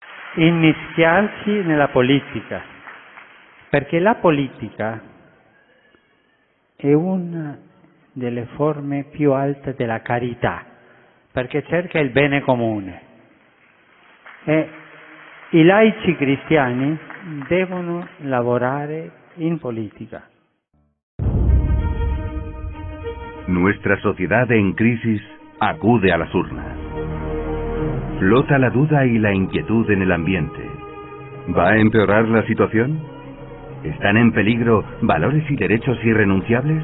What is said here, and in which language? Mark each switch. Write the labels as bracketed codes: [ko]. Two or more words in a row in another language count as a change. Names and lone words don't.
[it] immischiarsi nella politica, perché la politica è una delle forme più alte della carità, perché cerca il bene comune. E i laici cristiani devono lavorare in política. [es] Nuestra sociedad en crisis acude a las urnas. Flota la duda y la inquietud en el ambiente. ¿Va a empeorar la situación? ¿Están en peligro valores y derechos irrenunciables?